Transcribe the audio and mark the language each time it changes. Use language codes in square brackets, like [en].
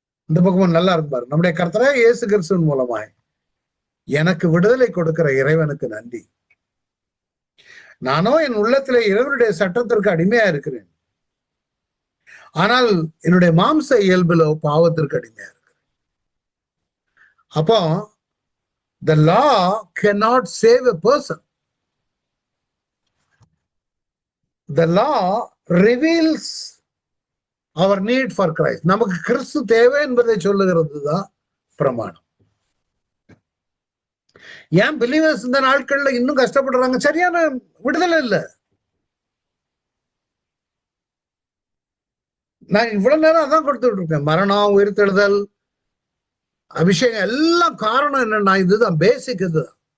[ta] இந்த பக்கம் நல்லா இருப்பாரு. நம்முடைய கர்த்தரே இயேசு கிறிஸ்துவின் மூலமாய் எனக்கு விடுதலை கொடுக்கிற இறைவனுக்கு நன்றி. நானோ என் உள்ளத்திலே இறைவனுடைய சட்டத்திற்கு அடிமையா இருக்கிறேன், ஆனால் என்னுடைய மாம்ச இயல்பிலோ பாவத்திற்கு அடிமையா இருக்கிறேன். [en] அப்போ the law cannot save a person. The law reveals our need for Christ. [ta] நமக்கு கிறிஸ்து தேவை என்பதை சொல்லுகிறது தான் பிரமாணம். ஏன் பிலீவர்ஸ் இந்த நாட்கள்ல இன்னும் கஷ்டப்படுறாங்க? சரியான விடுதலை இல்லை. நான் இவ்வளவு நேரம் அதான் கொடுத்துட்டு இருக்கேன். மரணம், உயிர்த்தெழுதல், அபிஷேகம் எல்லாம் காரணம் என்னன்னா இதுதான், பேசிக் இதுதான்.